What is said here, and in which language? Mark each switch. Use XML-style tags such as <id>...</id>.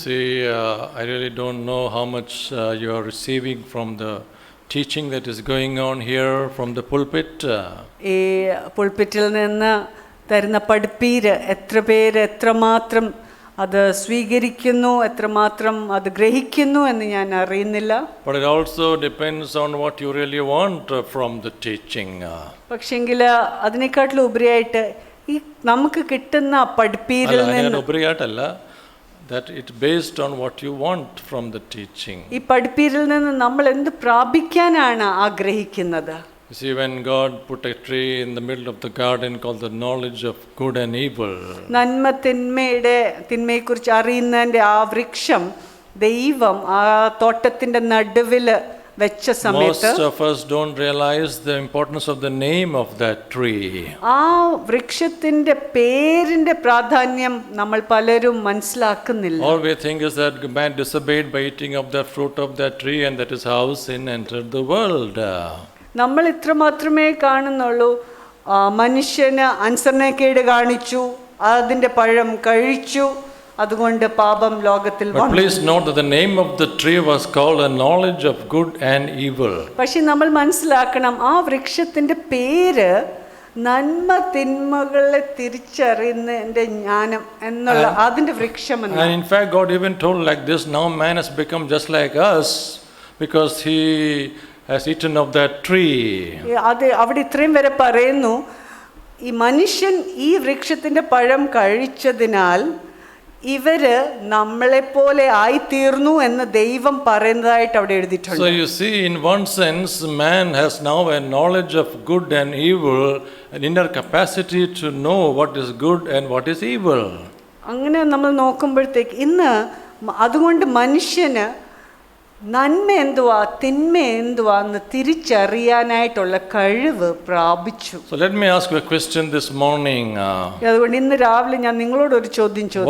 <en>You see, I really don't know how much you are receiving from the teaching that is going on here from the pulpit.</en> <ml>ഈ പുൾപിറ്റിൽ നിന്ന് തരുന്ന പഠിപ്പീര് എത്ര പേര് എത്രമാത്രം അത് സ്വീകരിക്കുന്നു, എത്രമാത്രം അത് ഗ്രഹിക്കുന്നു എന്ന് ഞാൻ അറിയുന്നില്ല.</ml> <en>But it also depends on what you really want from the teaching.</en> <ml>പക്ഷെങ്കിൽ അതിനെക്കാട്ടിലും ഉപരിയായിട്ട് ഈ നമുക്ക് കിട്ടുന്ന പഠിപ്പീരിൽ നിന്ന് ഉപരിയായിട്ടല്ല,</ml> <en>that it based on what you want from the teaching.</en> <ml>ഈ പഠിപ്പീരിൽ നിന്ന് നമ്മൾ എന്ത് പ്രാപിക്കാനാണ് ആഗ്രഹിക്കുന്നത്?</ml> <en>You see, when God put a tree in the middle of the garden called the knowledge of good and evil.</en> <ml>നന്മ തിന്മയെക്കുറിച്ച് അറിയുന്നതിൻ്റെ ആ വൃക്ഷം ദൈവം ആ തോട്ടത്തിന്റെ നടുവിൽ വെച്ച സമയത്ത്</ml> <en>Most of us don't realize the importance of the name of that tree.</en> <ml>ആ വൃക്ഷത്തിന്റെ പേരിന്റെ പ്രാധാന്യം നമ്മൾ പലരും മനസ്സിലാക്കുന്നില്ല.</ml> <en>All we think is that man disobeyed by eating of the fruit of that tree, and that is how sin entered the world.</en> <ml>നമ്മൾ ഇത്ര മാത്രമേ കാണുന്നുള്ളൂ. മനുഷ്യന് അനുസരണക്കേട് കാണിച്ചു, അതിന്റെ പഴം കഴിച്ചു, അതുകൊണ്ട് പാപം ലോകത്തിൽ വന്നു.</ml> <en>But please note that the name of the tree was called a knowledge of good and evil.</en> <ml>പക്ഷെ നമ്മൾ മനസ്സിലാക്കണം, ആ വൃക്ഷത്തിന്റെ പേര് നന്മ തിന്മകളെ തിരിച്ചറിയുന്നതിന്റെ ജ്ഞാനം എന്നുള്ള അതിന്റെ വൃക്ഷം.</ml> <en>And in fact, God even told like this, now man has become just like us because he has eaten of that tree.</en> <ml>അത് അവിടെ ഇത്രയും വരെ പറയുന്നു, ഈ മനുഷ്യൻ ഈ വൃക്ഷത്തിന്റെ പഴം കഴിച്ചതിനാൽ ഇവര് നമ്മളെപ്പോലെ ആയിത്തീർന്നു എന്ന് ദൈവം പറയുന്നതായിട്ട് അവിടെ എഴുതിയിട്ടുണ്ട്.</ml> <en>So you see, in one sense, man has now a knowledge of good and evil, an inner capacity to know what is good and what is evil.</en> <ml>അങ്ങനെ നമ്മൾ നോക്കുമ്പോഴത്തേക്ക് ഇന്ന് അതുകൊണ്ട് മനുഷ്യന് നന്മ എന്തുവാ തിന്മ എന്തുവാ എന്ന് തിരിച്ചറിയാനായിട്ടുള്ള കഴിവ് പ്രാപിച്ചു.</ml> <en>So let me ask you a question this morning.</en> <ml>അതുകൊണ്ട് ഇന്ന് രാവിലെ ഞാൻ നിങ്ങളോട് ഒരു ചോദ്യം ചോദിച്ചു.</ml>